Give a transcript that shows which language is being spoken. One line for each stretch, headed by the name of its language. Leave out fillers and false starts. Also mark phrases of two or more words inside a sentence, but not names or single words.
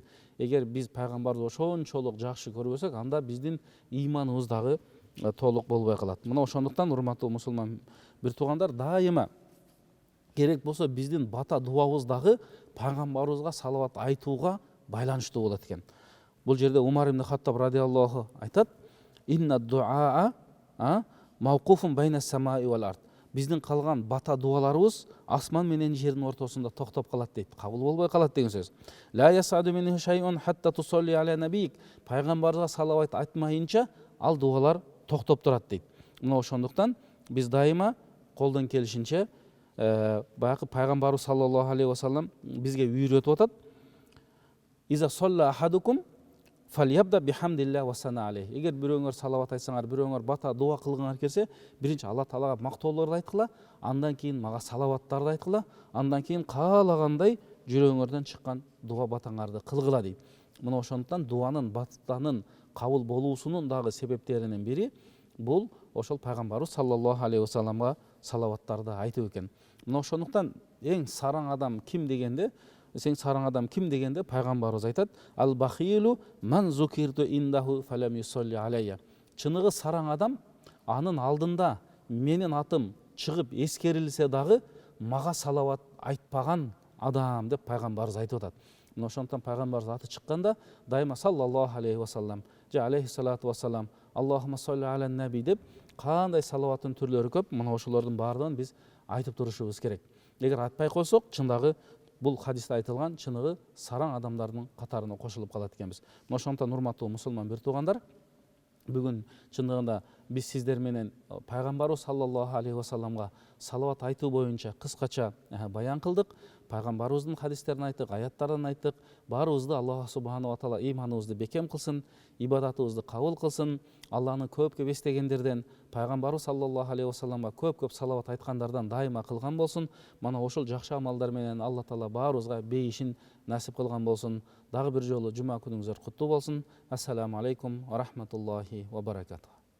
Kyrgyz: Эгер биз пайгамбарды ошончолук жакшы көрбөсөк, анда биздин ыйманыбыз дагы толук болбой калат. Мына ошондуктан урматтуу мусулман бир туугандар, дайыма керек болсо биздин бата дуабыз дагы пайгамбарыбызга салават айтууга байланыштуу болот экен. Бул жерде Умар ибн Хаттаб радиаллаху айтат:
Arabic: "إن الدعاء موقوف بين السماء والأرض."
Kyrgyz: Биздин калган бата дуаларыбыз асман менен жердин ортосунда токтоп калат дейт, кабыл болбой калат деген сөз.
Arabic: لا يصعد منه شيء حتى تصلي على نبيك.
Kyrgyz: Пайгамбарга салават айтмайынча ал дуалар токтоп турат дейт. Мына ошондуктан биз дайыма колдон келишинче баягы пайгамбарыбыз
Arabic: صلى الله عليه وسلم
Kyrgyz: бизге үйрөтүп атат.
Arabic: إذا صلى أحدكم فليبدأ بحمد الله والثناء عليه.
Kyrgyz: Эгер бирөөңөр салават айтсаңар, бирөөңөр бата дуа кылгыңар келсе, биринчи Алла Таалага мактоолорду айткыла, андан кийин мага салаваттарды айткыла, андан кийин каалагандай жүрөгүңөрдөн чыккан дуа батаңарды кылгыла дейт. Мына ошондуктан дуанын, батанын кабыл болуусунун дагы себептеринин бири бул ошол пайгамбарыбыз
Arabic: صلى الله عليه وسلم
Kyrgyz: салаваттарды айтуу экен. Мына ошондуктан эң сараң адам ким дегенде, пайгамбарыбыз айтат:
Arabic: "البخيل من ذكرت عنده فلم يصل علي."
Kyrgyz: Чыныгы сараң адам анын алдында менин атым чыгып эскерилсе дагы мага салават айтпаган адам деп пайгамбарыбыз айтып атат. Мына ошондуктан пайгамбарыбыз аты чыкканда дайыма
Arabic: صلى الله عليه وسلم
Kyrgyz: же
Arabic: عليه الصلاة والسلام, اللهم صل على النبي
Kyrgyz: деп кандай салаваттын түрлөрү көп. Мына ошолордун баардыгын биз айтып турушубуз керек. Эгер айтпай койсок, чындагы бул хадисте айтылган чыныгы сараң адамдардын катарына кошулуп калат экенбиз. Мына ошондуктан урматтуу мусулман бир туугандар, бүгүн чындыгында биз сиздер менен пайгамбарыбыз
Arabic: صلى الله عليه وسلم
Kyrgyz: салават айтуу боюнча кыскача баян кылдык. Пайгамбарыбыздын хадистерин айттык, аяттарын айттык. Баарыбызды
Arabic: الله سبحانه وتعالى
Kyrgyz: ыйманыбызды бекем кылсын, ибадатыбызды кабыл кылсын. Алланы көп эстегендерден, пайгамбарыбыз
Arabic: صلى الله عليه وسلم
Kyrgyz: көп салават айткандардан дайыма кылган болсун. Мана ошол жакшы амалдар менен Алла Таала баарыбызга бейишин насип кылган болсун. Дагы бир жолу жума күнүңүздөр куттуу болсун.
Arabic: السلام عليكم ورحمة الله وبركاته.